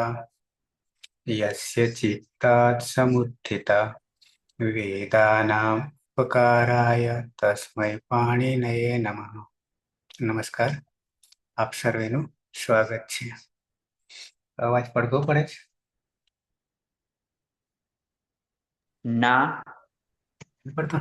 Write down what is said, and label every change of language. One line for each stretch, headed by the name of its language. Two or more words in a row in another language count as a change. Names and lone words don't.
Sanskrit: यस्य चित्तात् समुत्थिता वेदानाम् उपकाराय तस्मै पाणिनये नमः।
Gujarati: नमस्कार, આપ સર્વેનું સ્વાગત છે। અવાજ પડઘો પડે છે? ના પડતો